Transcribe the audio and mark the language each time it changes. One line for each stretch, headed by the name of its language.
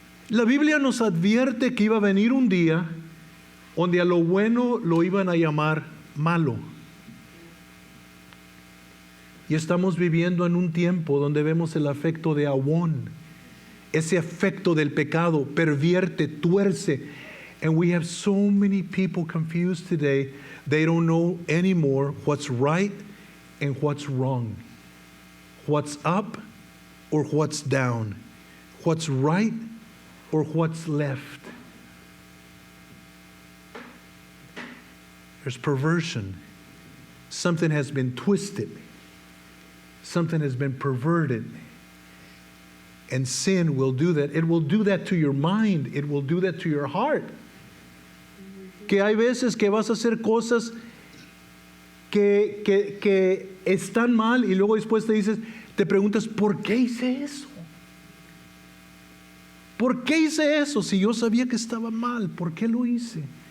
Spanish: La Biblia nos advierte que iba a venir un día donde a lo bueno lo iban a llamar malo. Y estamos viviendo en un tiempo donde vemos el efecto de Awan. Ese efecto del pecado pervierte, tuerce.
English: And we have so many people confused today. They don't know anymore what's right and what's wrong. What's up or what's down. What's right or what's left. There's perversion. Something has been twisted. Something has been perverted. And sin will do that. It will do that to your mind. It will do that to your heart.
Spanish: Que hay veces que vas a hacer cosas que están mal y luego después te preguntas, ¿por qué hice eso? ¿Por qué hice eso? Si yo sabía que estaba mal, ¿por qué lo hice?